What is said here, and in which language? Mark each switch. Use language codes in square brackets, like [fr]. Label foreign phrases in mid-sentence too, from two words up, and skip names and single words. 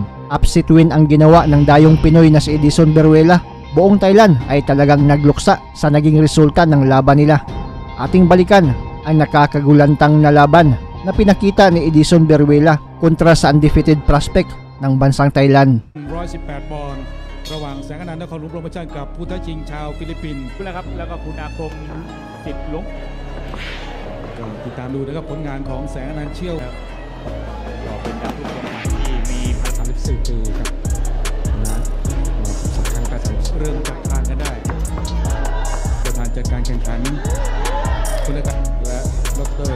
[en] Upset win [tl] ang ginawa ng dayong Pinoy na si Edison Beruela. Buong Thailand ay talagang nagluksa sa naging resulta ng laban nila. Ating balikan ang nakakagulantang na laban na pinakita ni Edison Beruela kontra sa [en] undefeated prospect [tl] ng bansang Thailand. [th] 118 ปอนด์ระหว่างแสงอนันต์นครหลวงโปรโมชั่นกับผู้ท้าชิงชาวฟิลิปปินส์นะครับแล้วก็คุณอาคมสิทธิ์หลวงก็ติดตามดูนะครับผลงานของแสงอนันต์เชี่ยวก็เป็นดาวรุ่งคนใหม่ที่มี34 ปีครับนะ12 ครั้งการเริ่มจับทางกันได้ประธานจัดการแข่งขันคุณและดร.